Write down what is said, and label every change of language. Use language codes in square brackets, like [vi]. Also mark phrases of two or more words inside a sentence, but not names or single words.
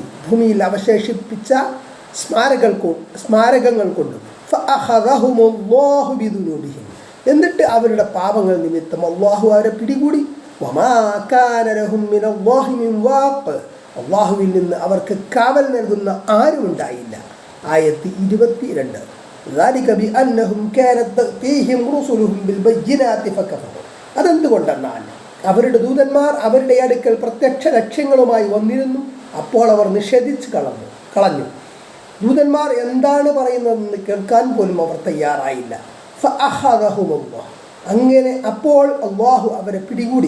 [ml] ഭൂമിയിൽ അവശേഷിപ്പിച്ച സ്മാരകങ്ങൾ കൊണ്ടും. [ar] فأخذهم الله بذنوبهم. [ml] എന്നിട്ട് അവരുടെ പാപങ്ങൾ നിമിത്തം അള്ളാഹു അവരെ പിടികൂടി. [ar] وما كان لهم من الله من واق. [ml] അള്ളാഹുവിൽ നിന്ന് അവർക്ക് കാവൽ നൽകുന്ന ആരുമുണ്ടായില്ല. ആയത്ത് 22. [ar] ذلك بأنهم كانت تأتيهم رسلهم بالبينات فكفروا. [ml] അതെന്തുകൊണ്ടെന്നാൽ അവരുടെ ദൂതന്മാർ അവരുടെ അടുക്കൽ പ്രത്യക്ഷ ലക്ഷ്യങ്ങളുമായി വന്നിരുന്നു, അപ്പോൾ അവർ നിഷേധിച്ച് കളഞ്ഞു. ദൂതന്മാർ എന്താണ് പറയുന്നതെന്ന് കേൾക്കാൻ പോലും അവർ തയ്യാറായില്ല. ഫഅഖദഹുമുല്ലാഹ്. അങ്ങനെ അപ്പോൾ അള്ളാഹു അവരെ പിടികൂടി.